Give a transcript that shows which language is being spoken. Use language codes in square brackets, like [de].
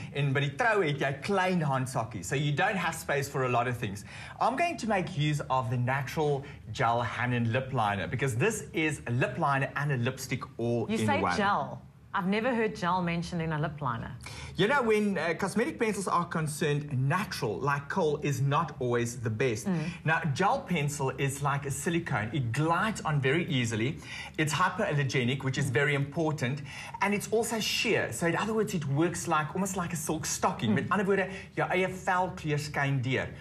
[af] En by die troue het jy klein handsakkies. [en] So you don't have space for a lot of things. I'm going to make use of the natural gel Hannon lip liner because this is a lip liner and a lipstick all in one. You say gel. I've never heard gel mentioned in a lip liner. You know, when cosmetic pencils are concerned, natural, like kohl, is not always the best. Now, gel pencil is like a silicone. It glides on very easily. It's hypoallergenic, which is very important. And it's also sheer. So in other words, it works like almost like a silk stocking. [af] Met ander woorde, jou eie velkleur skyn deur.